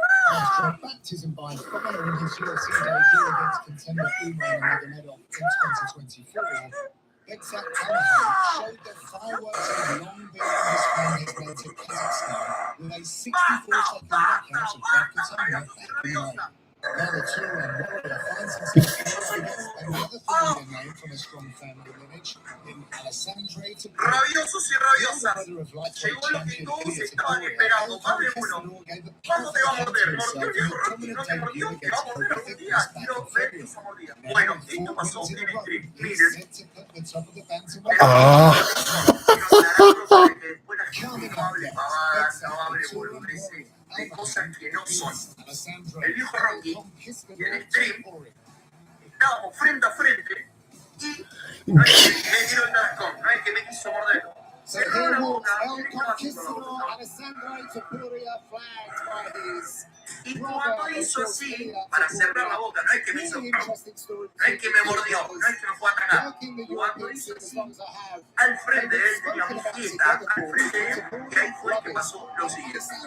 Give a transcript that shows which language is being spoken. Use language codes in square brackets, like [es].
[en] After a baptism by fire in his UFC debut against contender Umar Nurmagomedov in 2024, Bexat Talahan showed that fireworks have long been on display in his native Kazakhstan with a 64-second knockout of Khatanga back in May. Now the two-man warrior finds himself close against another familiar name from a strong family lineage in Alessandro Tapic. [es] Rabiosos y rabiosas. Llegó lo que todos estaban esperando, más de uno. ¿Cuándo te va a morder? ¿Mordió el viejo Rocky? ¿No te mordió? ¿Te va a morder algún día? Quiero ver esa mordida. Bueno, esto pasó en el stream. Miren. Quiero aclararlo para que después la gente no hable pavadas, no hable boludeces de cosas que no son. El viejo Rocky y el stream estábamos frente a frente y no es que me tiró el tascón, no es que me quiso morder. [en] So here walks El Conquistador Alessandro Tapic, flagged by his [es] Y cuando hizo así, para cerrar la boca, no es que me hizo, no es que me mordió, no es que me fue a atacar. Cuando hizo así, al frente de él tenía mi quieta, al frente de él, y ahí fue que pasó lo siguiente.